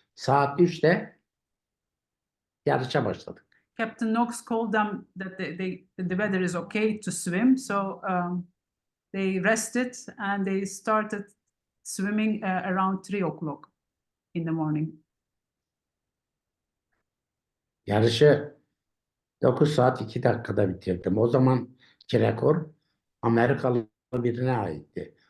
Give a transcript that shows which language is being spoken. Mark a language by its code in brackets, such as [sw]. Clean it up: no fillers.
[tr] Saat 3'te yarışa başladık. [en] Captain Knox told them that the weather is okay to swim, so they rested and they started swimming around 3 o'clock in the morning. [tr] Yarışı 9 saat 2 dakikada bitirdim. O zamanki rekor Amerikalı birine aitti.